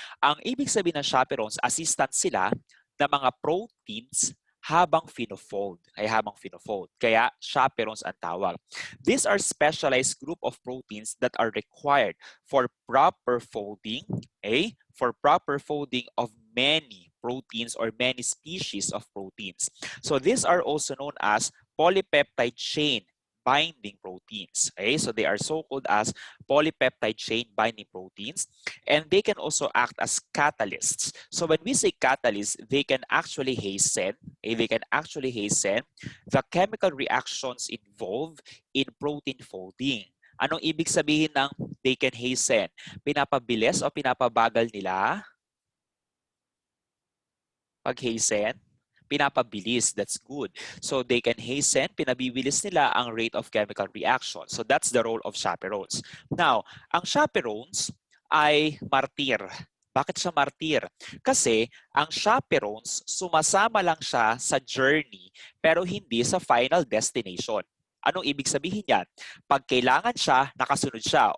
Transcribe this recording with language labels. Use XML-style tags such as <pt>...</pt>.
<tl>Ang ibig sabihin ng chaperones, assistant sila ng mga proteins habang finofold. Kaya chaperones ang tawag.</tl> <en>These are specialized group of proteins that are required for proper folding, for proper folding of many proteins or many species of proteins. So these are also known as polypeptide chain binding proteins. So they are so-called as polypeptide chain binding proteins, and they can also act as catalysts. So when we say catalysts, they can actually hasten, the chemical reactions involved in protein folding.</en> <tl>Anong ibig sabihin ng</tl> <en>they can hasten?</en> <tl>Pinapabilis o pinapabagal nila? Pag-hasten? Pinapabilis.</tl> <en>That's good. So they can hasten,</en> <tl>pinabibilis nila ang</tl> <en>rate of chemical reaction. So that's the role of chaperones.</en> <tl>Now, ang chaperones ay martir. Bakit siya martir? Kasi ang chaperones, sumasama lang siya sa journey pero hindi sa final destination. Anong ibig sabihin yan? Pag kailangan siya, nakasunod siya.</tl>